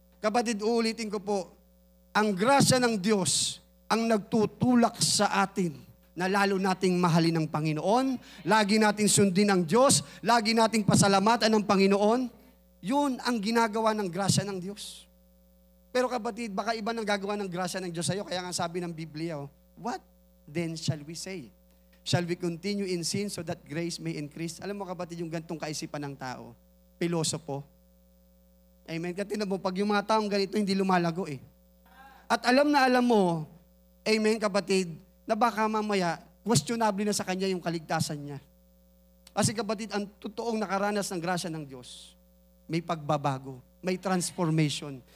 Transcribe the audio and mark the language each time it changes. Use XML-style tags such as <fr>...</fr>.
<tl>Kapatid, uulitin ko po, ang grasya ng Diyos ang nagtutulak sa atin na lalo nating mahalin ang Panginoon, lagi nating sundin ang Diyos, lagi nating pasalamatan ang Panginoon. Yun ang ginagawa ng grasya ng Diyos. Pero kapatid, baka iba nang gagawa ng grasya ng Diyos sa'yo, kaya nga sabi ng Biblia,</tl> <en>what then shall we say? Shall we continue in sin so that grace may increase?</en> <tl>Alam mo kapatid, yung gantong kaisipan ng tao, pilosopo. Amen. Kasi mo, pag yung mga taong ganito, hindi lumalago eh. At alam na alam mo, amen kapatid, na baka mamaya, questionable na sa kanya yung kaligtasan niya. Kasi kapatid, ang totoong nakaranas ng grasya ng Diyos, may pagbabago, may transformation.</tl>